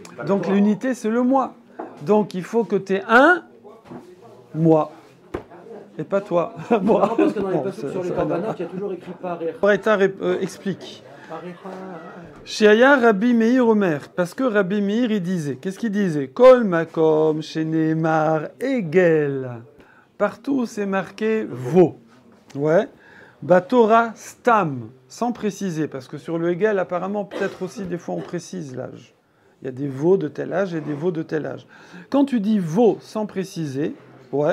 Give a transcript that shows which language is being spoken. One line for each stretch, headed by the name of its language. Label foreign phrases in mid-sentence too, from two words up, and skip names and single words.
French: Donc l'unité, c'est le mois. Donc il faut que tu aies un mois. Et pas toi. Moi. Non, parce que dans les passages sur les korbanot, il y a toujours écrit pareil. Braïta explique.
Hebrew: שעיה רבי מאיר אומר,
French: parce que Rabbi Meir il disait, qu'est-ce qu'il disait?
Hebrew: כל מקום שנאמר עגל.
French: Partout où c'est marqué veau. Ouais.
Hebrew: בתורה סתם,
French: sans préciser, parce que sur le egel, apparemment, peut-être aussi des fois on précise l'âge. Il y a des veaux de tel âge et des veaux de tel âge. Quand tu dis veau sans préciser, ouais.